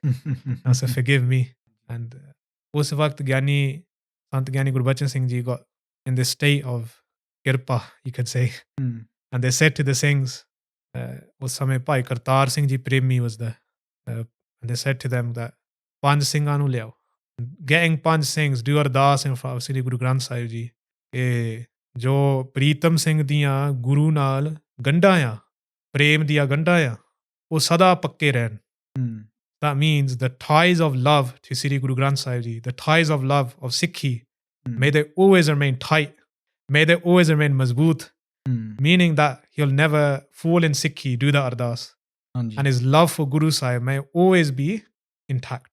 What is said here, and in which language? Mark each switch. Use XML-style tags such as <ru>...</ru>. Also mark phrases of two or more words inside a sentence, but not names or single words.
<en>Now, so forgive me. And</en> <pa>ਉਸ ਵਕਤ</pa> <en>Sant Giani Gurbachan Singh Ji got in this state of kirpa, you could say. And they said to the Singhs,</en> <pa>ਉਸ ਸਮੇਂ</pa> <en>Bhai Kartar Singh Ji Premi was there. And they said to them that</en> <pa>ਪੰਜ ਸਿੰਘਾਂ ਨੂੰ ਲਿਆਓ.</pa> <en>Getting Panj Singhs, do ardas in front of Sri Guru Granth Sahib Ji.</en> <pa>ਜੋ ਪ੍ਰੀਤਮ ਸਿੰਘ ਦੀਆਂ ਗੁਰੂ ਨਾਲ ਗੰਢਾਂ ਆ, ਪ੍ਰੇਮ ਦੀਆਂ ਗੰਢਾਂ ਆ, ਉਹ ਸਦਾ ਪੱਕੇ ਰਹਿਣ.</pa> <en>That means the ties of love to Sri Guru Granth Sahib Ji, the ties of love of Sikhi, may they always remain tight. May they always remain mazboot. Meaning that he'll never fall in Sikhi, do the ardas. And his love for Guru Sahib may always be intact.</en>